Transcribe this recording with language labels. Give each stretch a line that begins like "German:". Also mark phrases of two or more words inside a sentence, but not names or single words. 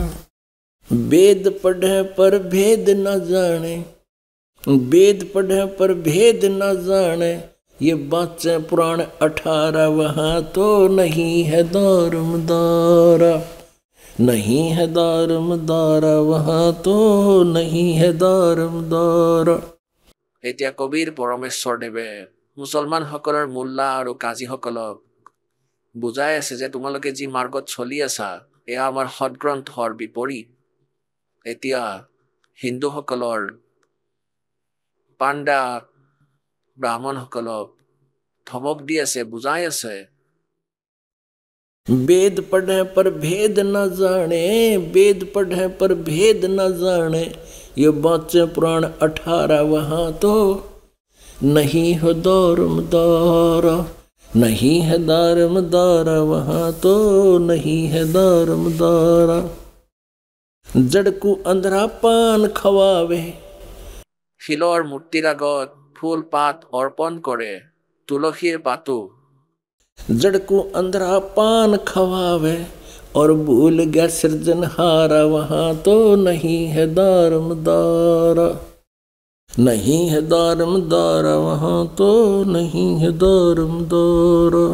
Hindi: वेद पढ़े पर भेद न जाने, वेद पढ़े पर भेद न जाने, ये बातें पुराण 18, वहाँ तो नहीं है दारम दारा, नहीं है दारम दारा, वहाँ तो नहीं है दारम दारा।
Assamese: এতিয়া কবিৰ পৰমেশ্বৰদেৱে মুছলমানসকলৰ মোল্লা আৰু কাজীসকলক বুজাই আছে যে তোমালোকে যি মাৰ্গত চলি আছা এয়া আমাৰ সদগ্ৰন্থৰ বিপৰীত। এতিয়া হিন্দুসকলৰ পাণ্ডা ব্ৰাহ্মণসকলক ধমক দি আছে, বুজাই আছে।
Hindi: वेद पढ़े पर भेद न जाने, वेद पढ़े पर भेद न जाने, ये बातें पुराण 18, वहाँ तो नहीं हो दारम दारा, नहीं है दारम दारा, वहाँ तो नहीं है दारम दारा। जड़ को अंधरा पान खवावे,
Assamese: শিলৰ মূৰ্তিৰ আগত ফুল পাত অৰ্পণ কৰে,
Hindi: तुलसी पातो जड़ को अंधरा पान खवावे और भूल गया सृजनहारा, वहां तो नहीं है दारमदार, नहीं है दारमदार, वहां तो नहीं है दारमदार।